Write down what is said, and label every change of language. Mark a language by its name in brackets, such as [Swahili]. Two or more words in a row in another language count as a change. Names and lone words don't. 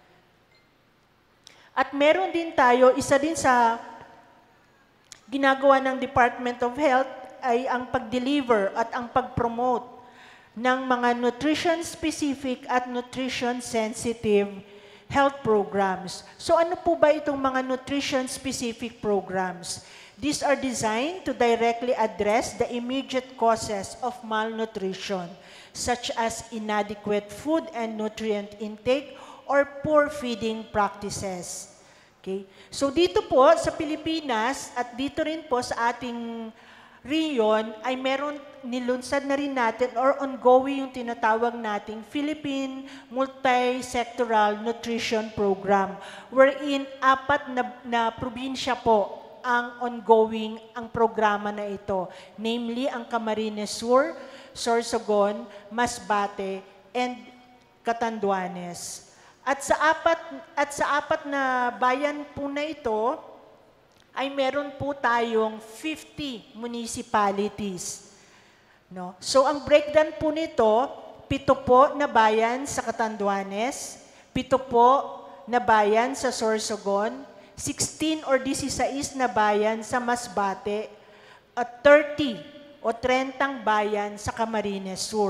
[Filipino] At meron din tayo, isa din sa ginagawa ng Department of Health ay ang pag-deliver at ang pag-promote ng mga nutrition-specific at [English] nutrition-sensitive health programs. [Filipino] So ano po ba itong mga [English] nutrition-specific programs? These are designed to directly address the immediate causes of malnutrition, such as inadequate food and nutrient intake or poor feeding practices. [Filipino] Okay? So dito po sa Pilipinas at dito rin po sa ating riyon ay meron nilunsad na rin natin or ongoing yung tinatawag nating Philippine Multi-Sectoral Nutrition Program wherein 4 na probinsya po ang ongoing ang programa na ito. Namely, ang Camarines Sur, Sorsogon, Masbate, and Catanduanes. At sa apat na bayan po na ito, ay meron po tayong 50 municipalities. No? So ang breakdown po nito, 7 po na bayan sa Catanduanes, 7 po na bayan sa Sorsogon, 16 or 16 na bayan sa Masbate, at 30 o 30 bayan sa Camarines Sur.